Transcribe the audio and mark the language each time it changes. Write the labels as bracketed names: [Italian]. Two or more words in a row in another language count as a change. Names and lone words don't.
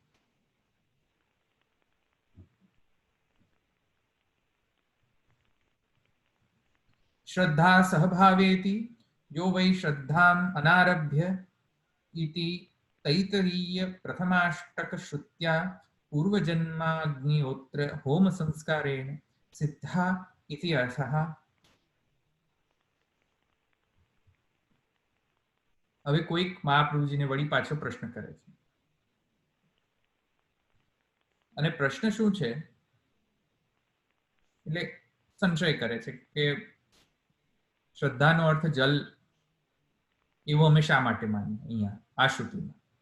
[Sanskrit] श्रद्धा सहभावेति यो वै श्रद्धाम् अनारभ्य इति तैतरीय प्रथमाष्टक श्रुत्या पूर्वजन्माग्निहोत्र होम संस्कारेण सिद्धा इति अर्थः. [Gujarati] હવે કોઈક મહાપ્રભુજીને વળી પાછો પ્રશ્ન કરે છે, અને પ્રશ્ન શું છે, એટલે સંશય કરે છે કે શ્રદ્ધાનો અર્થ જલ એવું અમે શા માટે માનીએ અહીંયા આ શ્રુતિમાં?